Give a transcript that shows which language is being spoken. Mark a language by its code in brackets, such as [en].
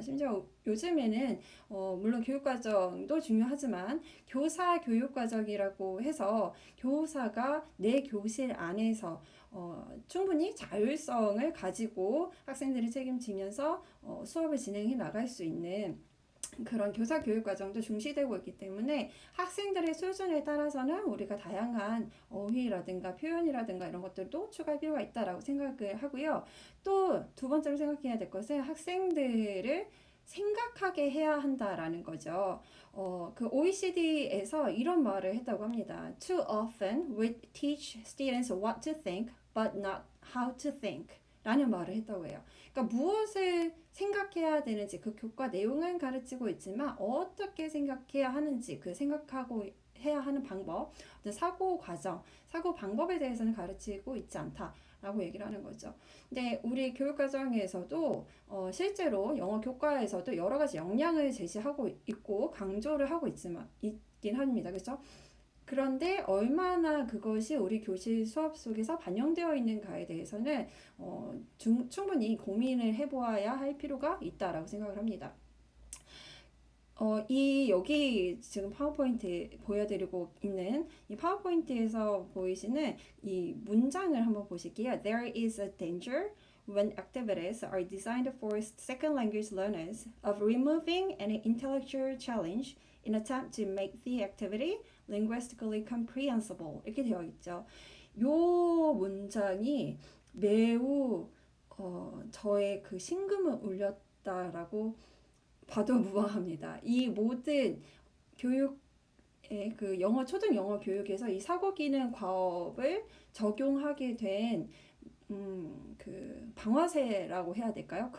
[ko] 심지어 요즘에는 물론 교육과정도 중요하지만 교사 교육과정이라고 해서 교사가 내 교실 안에서 충분히 자율성을 가지고 학생들을 책임지면서 수업을 진행해 나갈 수 있는 그런 교사 교육 과정도 중시되고 있기 때문에 학생들의 수준에 따라서는 우리가 다양한 어휘라든가 표현이라든가 이런 것들도 추가할 필요가 있다라고 생각을 하고요. 또 두 번째로 생각해야 될 것은 학생들을 생각하게 해야 한다라는 거죠. 그 OECD에서 이런 말을 했다고 합니다. [en] Too often we teach students what to think, but not how to think. [ko] 라는 말을 했다고 해요. 그러니까 무엇을 생각해야 되는지 그 교과 내용은 가르치고 있지만 어떻게 생각해야 하는지 그 생각하고 해야 하는 방법, 어떤 사고 과정, 사고 방법에 대해서는 가르치고 있지 않다라고 얘기를 하는 거죠. 근데 우리 교육 과정에서도 실제로 영어 교과에서도 여러 가지 역량을 제시하고 있고 강조를 하고 있긴 합니다. 그렇죠? 그런데 얼마나 그것이 우리 교실 수업 속에서 반영되어 있는가에 대해서는 충분히 고민을 해보아야 할 필요가 있다라고 생각을 합니다. 여기 지금 파워포인트 보여드리고 있는 이 파워포인트에서 보이시는 이 문장을 한번 보실게요. [en] There is a danger when activities are designed for second language learners of removing an intellectual challenge in attempt to make the activity linguistically comprehensible. [ko] 이렇게 되어 있죠. 요 문장이 매우 저의 그 심금을 울렸다라고 봐도 무방합니다. 이 모든 교육의 그 초등 영어 교육에서 이 사고 기능 과업을 적용하게 된 그 방아쇠라고 해야 될까요?